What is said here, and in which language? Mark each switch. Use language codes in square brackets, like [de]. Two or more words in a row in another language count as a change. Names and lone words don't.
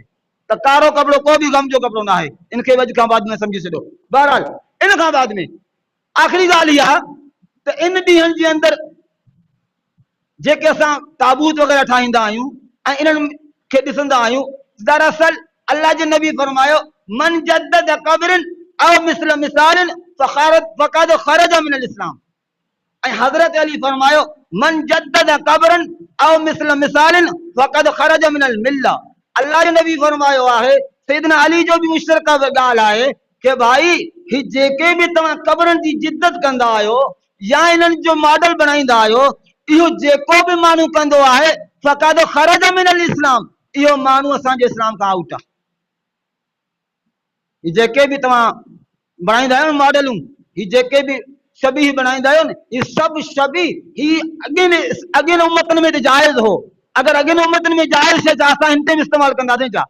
[sd] त कारो कपिड़ो को बि गम जो कपिड़ो न आहे। इनखे अॼु खां बाद में सम्झी छॾियो। बहरहाल इन खां बाद में आख़िरी ॻाल्हि इहा त इन ॾींहंनि जे अंदरि जेके असां ताबूत वग़ैरह ठाहींदा आहियूं ऐं इन्हनि खे ॾिसंदा आहियूं, दरअसल अल्लाह जे नबी फरमायो [ar] من جدد قبرا أو مثل مثالا فقد خرج من الإسلام. [sd] ऐं हज़रत अली फरमायो [ar] من جدد قبرا أو مثل مثالا فقد خرج من الملة. [sd] अल्लाह जे नबी फरमायो आहे, सैयदना अली जो बि मुश्तरका ॻाल्हि आहे कि भाई ही जेके बि तव्हां क़ब्रनि जी जिद्दत कंदा आहियो या इन्हनि जो मॉडल बनाईंदा आहियो, इहो जेको बि माण्हू कंदो आहे [ar] فقد خرج من الإسلام, [sd] इहो माण्हू असांजे इस्लाम खां आउट आहे। ही जेके बि तव्हां बनाईंदा आहियो मॉडलूं, ही जेके बि शबीह बनाईंदा आहियो न, ये सभु शबीह ही अॻियनि उम्मतनि में त जाइज़ हो। अगरि अॻियनि उम्मतनि में जाइज़ शइ त असां हिन ते बि इस्तेमालु कंदासीं छा?